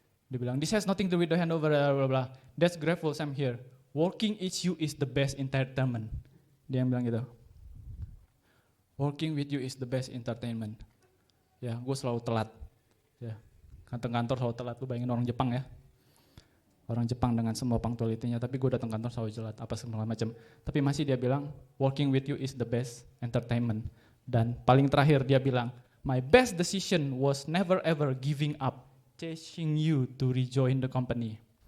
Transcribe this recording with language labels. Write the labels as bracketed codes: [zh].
[id] Dia bilang, [en] this has nothing to do with the handover, blah, blah, blah. That's grateful Sam here. Working with you is the best entertainment. [id] Dia yang bilang gitu. [en] Working with you is the best entertainment. [id] Ya, gue selalu telat. Ya, kantor selalu telat. Lu bayangin orang Jepang ya. Orang Jepang dengan semua punctuality-nya, tapi gue datang kantor selalu telat, apa segala macam. Tapi masih dia bilang, [en] working with you is the best entertainment. [id] Dan paling terakhir dia bilang, [en] my best decision was never ever giving up, chasing you to rejoin the company.